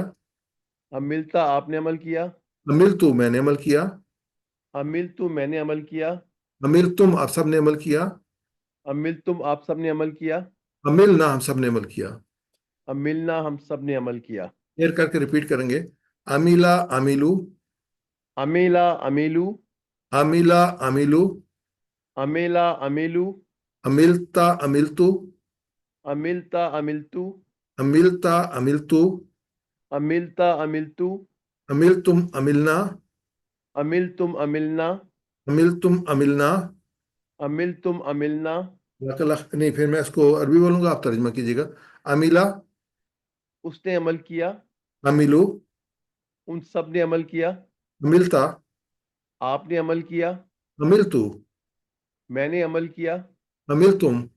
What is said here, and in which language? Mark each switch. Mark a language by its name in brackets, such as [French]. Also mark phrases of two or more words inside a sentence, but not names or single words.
[Urdu] عملتا آپ نے عمل کیا، عملتو میں نے عمل کیا، عملتو میں نے عمل کیا، عملتم آپ سب نے عمل کیا، عملتم آپ سب نے عمل کیا، عملنا ہم سب نے عمل کیا۔ عملنا ہم سب نے عمل کیا۔ پھر کر کے رپیٹ کریں گے۔ [Arabic] عمیلہ عمیلو، عمیلا عمیلو، عمیلہ عمیلو، عمیلا عمیلو، عملتا عملتو، عملتا عملتو، عملتا عملتو، عملتا عملتو، عملتم عملنا، عملتم عملنا، عملتم عملنا۔ عملتم عملنا۔ [Urdu] نہیں، پھر میں اس کو عربی بولوں گا، آپ ترجمہ کیجیے گا۔ عمیلہ، اس نے عمل کیا، عمیلو، ان سب نے عمل کیا، عملتا، آپ نے عمل کیا، عملتو، میں نے عمل کیا، عمل تم،